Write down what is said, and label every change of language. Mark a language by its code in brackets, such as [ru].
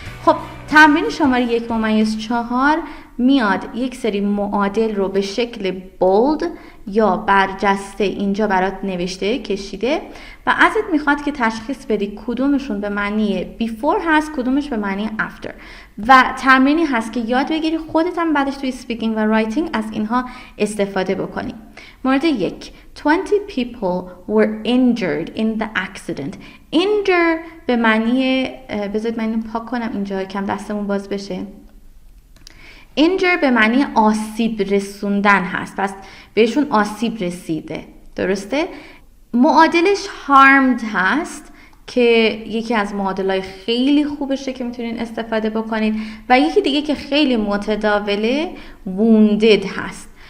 [fa] خب تمرین شماره 1-4 میاد یک سری معادل رو به شکل بولد یا برجسته اینجا برات نوشته کشیده و ازت میخواد که تشخیص بدی کدومشون به معنی before هست، کدومش به معنی after. و تمرینی هست که یاد بگیری خودت هم بعدش توی اسپیکینگ و رایتینگ از اینها استفاده بکنی. [en] مورد 1 20 people were injured in the accident. [fa] injure به معنی بذارید من پاک کنم اینجا کم دستمون باز بشه. injure به معنی آسیب رسوندن هست، پس بهشون آسیب رسیده، درسته؟ معادلش harmed هست که یکی از معادلای خیلی خوبشه که میتونین استفاده بکنید و یکی دیگه که خیلی متداوله wounded هست.